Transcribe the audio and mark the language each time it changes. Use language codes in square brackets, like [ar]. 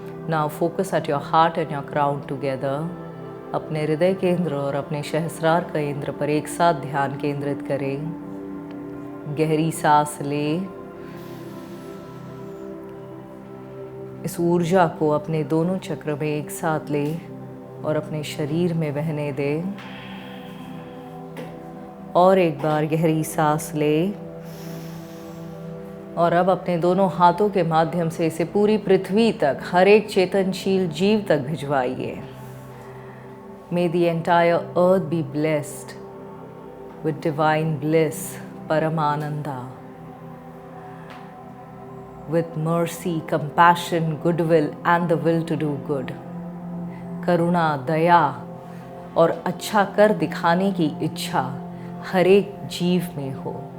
[en] Now focus at your heart and your crown together. [hi] अपने हृदय केंद्र और अपने सहस्रार केंद्र पर एक साथ ध्यान केंद्रित करें. गहरी सांस लें. इस ऊर्जा को अपने दोनों चक्र में एक साथ लें और अपने शरीर में बहने दें. और एक बार गहरी सांस लें. और अब अपने दोनों हाथों के माध्यम से इसे पूरी पृथ्वी तक, हर एक चेतनशील जीव तक भिजवाइए। [en] May the entire earth be blessed with divine bliss, Paramananda, with mercy, compassion, goodwill and the will to do good. [hi] करुणा, दया और अच्छा कर दिखाने की इच्छा हर एक जीव में हो।